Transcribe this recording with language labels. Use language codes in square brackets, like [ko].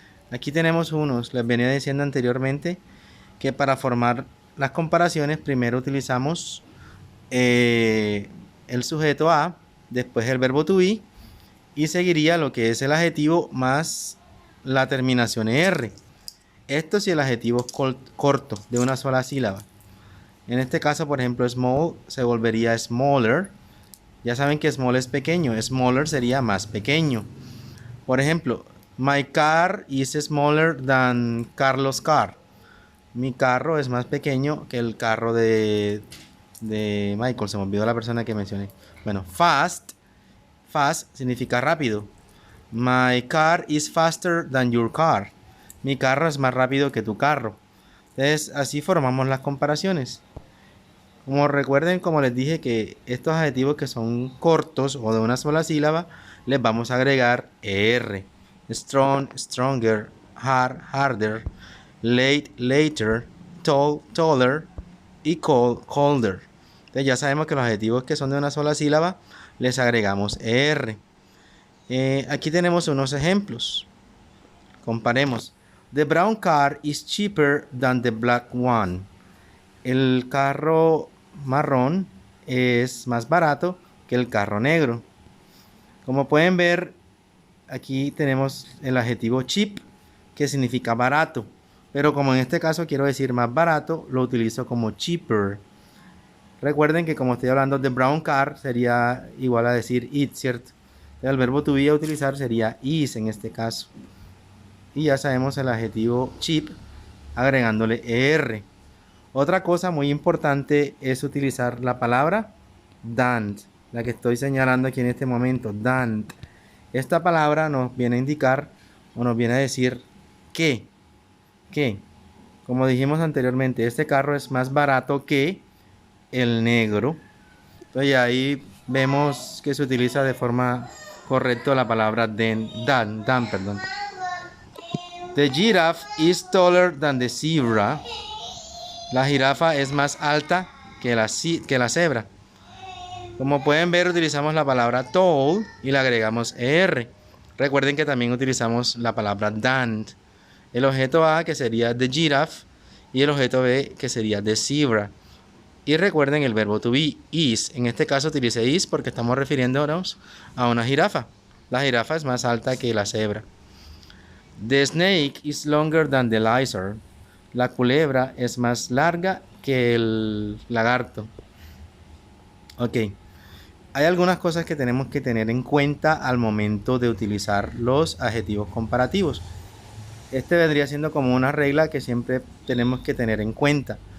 [es] Aquí tenemos unos. Les venía diciendo anteriormente que para formar las comparaciones primero utilizamos el sujeto a, después el verbo to be y seguiría lo que es el adjetivo más la terminación er. Esto si el adjetivo es corto, de una sola sílaba. En este caso, por ejemplo, small se volvería smaller. Ya saben que small es pequeño, smaller sería más pequeño. Por ejemplo, [en] my car is smaller than Carlos' car. [es] Mi carro es más pequeño que el carro de Michael. Se me olvidó la persona que mencioné. Bueno, fast significa rápido. [en] My car is faster than your car. [es] Mi carro es más rápido que tu carro. Entonces, así formamos las comparaciones. Como recuerden, como les dije, que estos adjetivos que son cortos o de una sola sílaba, les vamos a agregar ER. [en] Strong, stronger, hard, harder, late, later, tall, taller y cold, colder. [es] Entonces ya sabemos que los adjetivos que son de una sola sílaba, les agregamos ER. Aquí tenemos unos ejemplos. Comparemos. [en] The brown car is cheaper than the black one. [es] El carro marrón es más barato que el carro negro. Como pueden ver, aquí tenemos el adjetivo cheap, que significa barato. Pero como en este caso quiero decir más barato, lo utilizo como cheaper. Recuerden que como estoy hablando de [en] brown car, [es] sería igual a decir it, ¿cierto? El verbo to be a utilizar sería is en este caso. Y ya sabemos el adjetivo cheap agregándole er. Otra cosa muy importante es utilizar la palabra than, la que estoy señalando aquí en este momento, than. Esta palabra nos viene a indicar o nos viene a decir que, como dijimos anteriormente, este carro es más barato que el negro. Entonces ahí vemos que se utiliza de forma correcta la palabra than, perdón. [en] The giraffe is taller than the zebra. [es] La jirafa es más alta que la cebra. Como pueden ver, utilizamos la palabra tall y le agregamos er. Recuerden que también utilizamos la palabra than. El objeto A, que sería [en] the giraffe, [es] y el objeto B, que sería [en] the zebra. [es] Y recuerden el verbo to be, is. En este caso utilicé is porque estamos refiriéndonos a una jirafa. La jirafa es más alta que la cebra. [en] The snake is longer than the lizard. [es] La culebra es más larga que el lagarto. Ok. Hay algunas cosas que tenemos que tener en cuenta al momento de utilizar los adjetivos comparativos. Este vendría siendo como una regla que siempre tenemos que tener en cuenta.